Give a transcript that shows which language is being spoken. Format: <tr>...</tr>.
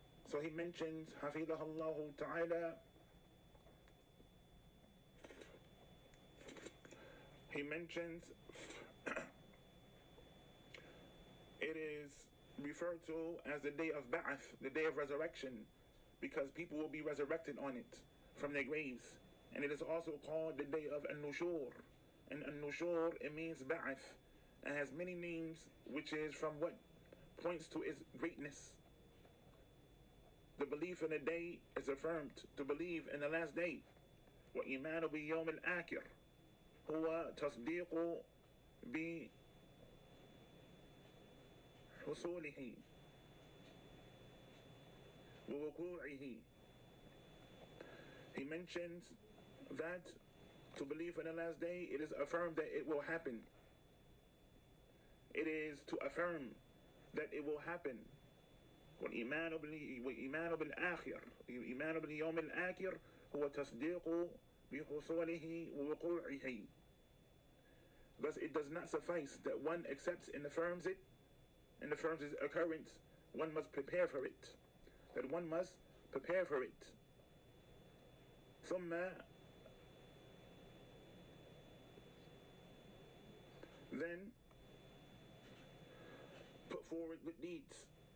<en>So he mentions</en> <ar>حفظه الله تعالى,</ar> <en>he mentions it is referred to as the day of Ba'ath, the day of resurrection, because people will be resurrected on it from their graves. And it is also called the day of An-Nushur. And An-Nushur, it means Ba'ath. It has many names, which is from what points to its greatness. The belief in the day is affirmed to believe in the last day.</en> <ar>وَإِيمَانُ بِيَوْمِ الْآخِرِ هو تصديق بحصوله ووقوعه.</ar> <en>He mentions that to believe in the last day, it is affirmed that it will happen. It is to affirm that it will happen.</en> <ar>والإيمان بالآخر الإيمان باليوم الآخر هو تصديق بحصوله ووقوعه.</ar> <en>Thus it does not suffice that one accepts and affirms it, and affirms its occurrence. One must prepare for it. That one must prepare for it. ثم then put forward good deeds.</en>